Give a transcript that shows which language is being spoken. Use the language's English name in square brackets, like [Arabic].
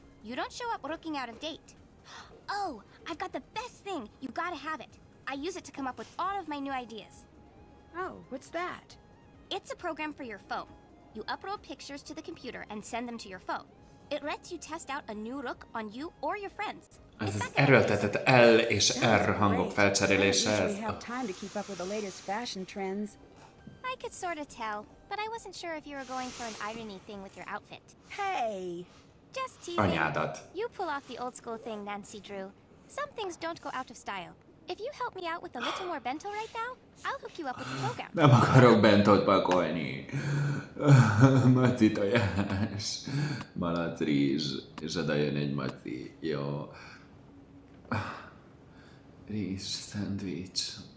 [English] You don't show up looking out of date. Oh, I've got the best thing. You gotta have it. I use it to come up with all of my new ideas. Oh, what's that? It's a program for your phone. You upload pictures to the computer and send them to your phone. It lets you test out a new look on you or your friends. [Hungarian] Ez az erőltetett L és R hangok felcserélése, ez... [English] We have time to keep up with the latest fashion trends. I could sort of tell, but I wasn't sure if you were going for an irony thing with your outfit. Hey! Just teasing. [Hungarian] Anyádat. [English] You pull off the old school thing, Nancy Drew. Some things don't go out of style. If you help me out with a little more bento right now, I'll hook you up with the program. [Hungarian] Nem akarok bentót pakolni. Maci tojás, malac rizs, és oda jön egy maci. Jó. Rizs, szendvics.